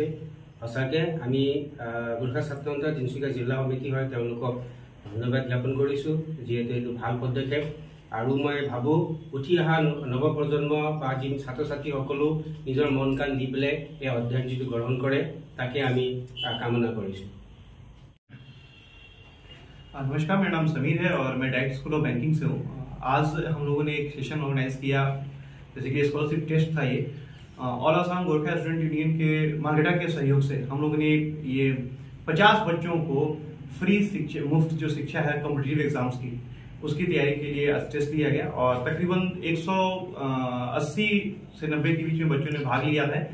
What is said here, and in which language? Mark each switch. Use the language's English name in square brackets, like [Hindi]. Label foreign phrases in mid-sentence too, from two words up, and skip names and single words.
[Assamese] সঁচাকৈ আমি গোৰ্খা ছাত্ৰ সন্থা তিনিচুকীয়া জিলা সমিতি হয় তেওঁলোকক ধন্যবাদ জ্ঞাপন কৰিছোঁ, যিহেতু এইটো ভাল পদক্ষেপ। আৰু মই ভাবোঁ উঠি অহা নৱপ্ৰজন্ম বা যি ছাত্ৰ ছাত্ৰীসকলো নিজৰ মন কাণ দি পেলাই এই অধ্যয়ন যিটো গ্ৰহণ কৰে তাকে আমি কামনা কৰিছোঁ। [Hindi] नमस्कार, मेरा नाम समीर है और मैं डायरेक्ट स्कूल ऑफ बैंकिंग से हूँ। आज हम लोगों ने एक [English] session organize [Hindi] किया, जैसे कि [English] scholarship test [Hindi] था। ये ऑल आसाम गोरखा स्टूडेंट यूनियन के मार्घेरिटा के सहयोग से हम लोगों ने ये 50 बच्चों को फ्री शिक्षा, मुफ्त जो शिक्षा है [English] competitive exams [Hindi] की, उसकी तैयारी के लिए टेस्ट लिया गया और तकरीबन 180 से 90 के बीच में बच्चों ने भाग लिया है।